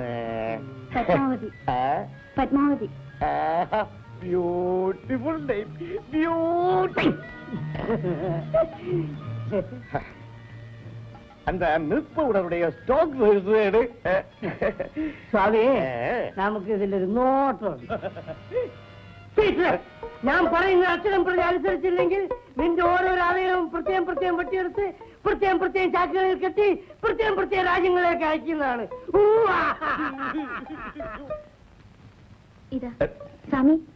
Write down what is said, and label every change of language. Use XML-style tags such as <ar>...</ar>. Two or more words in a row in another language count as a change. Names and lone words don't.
<ta>பத்மாவதி. பத்மாவதி.</ta> <en>beautiful name, beauty.</en> <ta>அந்த</ta> <en>milk powder</en> <ta>ஸ்டாக் எடு. சுவாமி, நமக்கு இதுல നോട്ടുണ്ട്.</ta> <ml>ഞാൻ പറയുന്ന അക്ഷരം പ്രതി അനുസരിച്ചില്ലെങ്കിൽ നിന്റെ ഓരോരോ അവയവവും പ്രത്യേകം പ്രത്യേകം വെട്ടിയെടുത്ത് പ്രത്യേകം പ്രത്യേകം ചാക്കുകളിൽ കെട്ടി പ്രത്യേകം പ്രത്യേകം രാജ്യങ്ങളിലേക്ക് അയക്കുന്നതാണ്. ഇതാ സ്വാമി.</ml>